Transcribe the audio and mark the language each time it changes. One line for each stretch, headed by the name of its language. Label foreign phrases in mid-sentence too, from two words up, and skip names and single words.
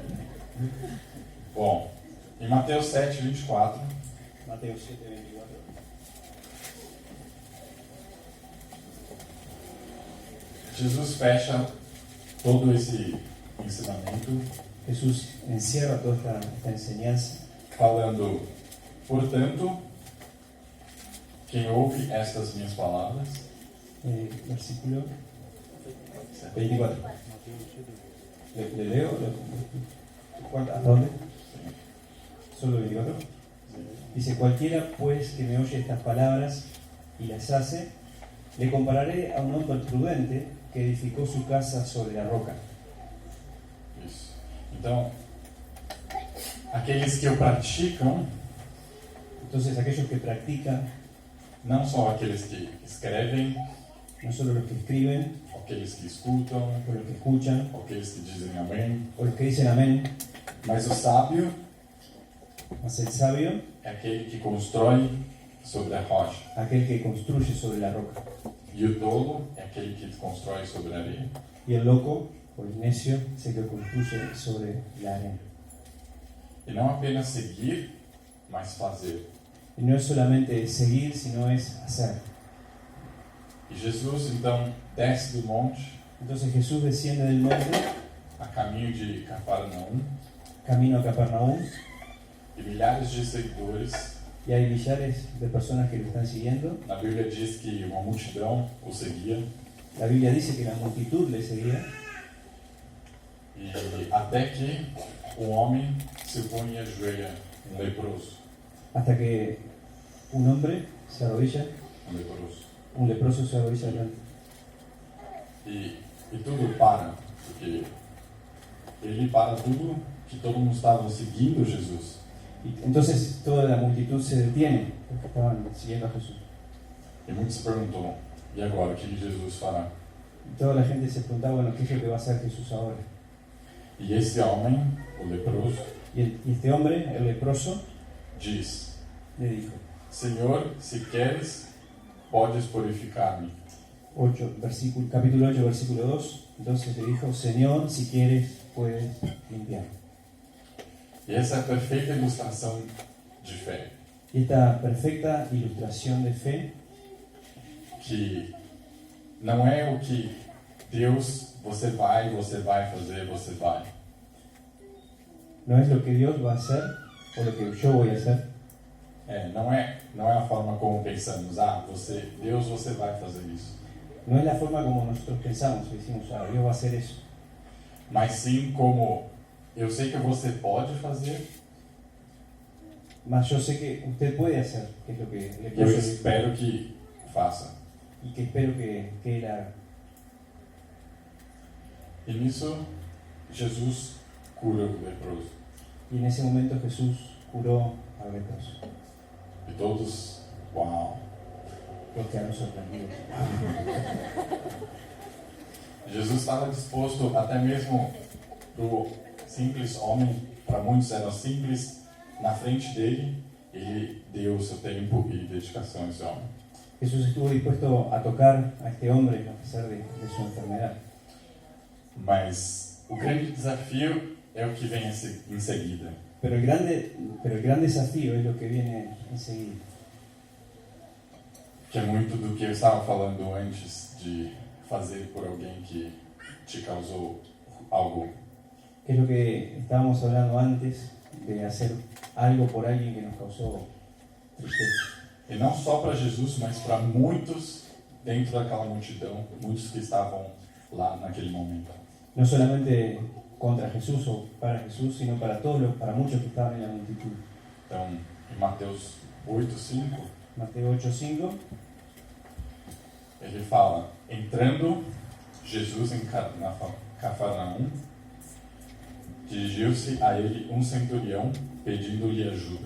Portuguese: Bom, em Mateus 7:24,
Spanish: Mateo 7:24.
Portuguese: Jesus fecha todo esse ensinamento
Spanish: Jesús encierra toda esta enseñanza
Portuguese: falando, portanto, quem ouve estas minhas palavras, versículo 24.
Spanish: ¿Le leo? ¿Hasta dónde? ¿Solo 24? Dice, cualquiera pues que me oye estas palabras y las hace, le compararé a un hombre prudente que edificó su casa sobre la roca.
Portuguese: isso. Então, aqueles que o praticam,
Spanish: Entonces aquellos que practican,
Portuguese: não só aqueles que escrevem,
Spanish: no solo los que escriben,
Portuguese: aqueles que escutam,
Spanish: o los que escuchan,
Portuguese: aqueles que dizem amém,
Spanish: o los que dicen amén,
Portuguese: mas o sábio
Spanish: mas el sabio,
Portuguese: é aquele que constrói sobre a rocha,
Spanish: aquel que construye sobre la roca.
Portuguese: e o tolo é aquele que constrói sobre a areia.
Spanish: Y el loco, o el necio, es el que construye sobre la arena.
Portuguese: E não apenas seguir, mas fazer.
Spanish: Y no es solamente seguir, sino es hacer.
Portuguese: E Jesus então desce do monte
Spanish: Entonces Jesús desciende del monte,
Portuguese: a caminho de Cafarnaum,
Spanish: camino a Capernaum,
Portuguese: e milhares de seguidores.
Spanish: y hay millares de personas que lo están siguiendo.
Portuguese: Na Bíblia diz que uma multidão o seguia,
Spanish: La Biblia dice que la multitud le seguía,
Portuguese: e até que um homem se põe e ajoelha, um leproso,
Spanish: hasta que un hombre se arrodilla,
Portuguese: um leproso.
Spanish: un leproso se arrodilla delante.
Portuguese: E tudo para, porque ele para tudo, que todo mundo estava seguindo Jesus.
Spanish: Y entonces toda la multitud se detiene, porque estaban siguiendo a Jesús.
Portuguese: E muitos se perguntou, e agora, o que Jesus fará?
Spanish: Y toda la gente se preguntaba, bueno, ¿qué es lo que va a hacer Jesús ahora?
Portuguese: E esse homem, o leproso,
Spanish: Y este hombre, el leproso,
Portuguese: diz,
Spanish: le dijo,
Portuguese: Senhor, se queres, podes purificar-me.
Spanish: capítulo 8, versículo 2, entonces le dijo, Señor, si quieres, puedes limpiar.
Portuguese: E essa é a perfeita ilustração de fé,
Spanish: Y esta perfecta ilustración de fe,
Portuguese: que não é o que Deus, você vai fazer, você vai.
Spanish: no es lo que Dios va a hacer, o lo que yo voy a hacer,
Portuguese: Não é a forma como pensamos, Deus, você vai fazer isso.
Spanish: no es la forma como nosotros pensamos, y decimos, Dios va a hacer eso,
Portuguese: Mas sim como, eu sei que você pode fazer,
Spanish: mas yo sé que usted puede hacer, que es lo que le
Portuguese: eu
Spanish: puedo
Portuguese: espero que faça.
Spanish: y que espero que Él haga.
Portuguese: E nisso, Jesus cura o leproso.
Spanish: Y en ese momento Jesús curó al leproso.
Portuguese: E todos, uau!
Spanish: Los quedaron sorprendidos.
Portuguese: Jesus estava disposto até mesmo para o simples homem, para muitos era simples, na frente dele, ele deu o seu tempo e dedicação a esse homem.
Spanish: Jesús estuvo dispuesto a tocar a este hombre a pesar de su enfermedad.
Portuguese: Mas o grande desafio é o que vem em seguida.
Spanish: Pero el gran desafío es lo que viene enseguida.
Portuguese: Que é muito do que eu estava falando antes de fazer por alguém que te causou algo.
Spanish: ¿Qué es lo que estábamos hablando antes de hacer algo por alguien que nos causó tristeza?
Portuguese: E não só para Jesus, mas para muitos dentro daquela multidão, muitos que estavam lá naquele momento.
Spanish: No solamente contra Jesús o para Jesús, sino para para muchos que estaban en la multitud.
Portuguese: Então, em Mateus 8:5,
Spanish: Mateo 8:5,
Portuguese: ele fala: entrando Jesus em Cafarnaum, dirigiu-se a ele um centurião pedindo-lhe ajuda.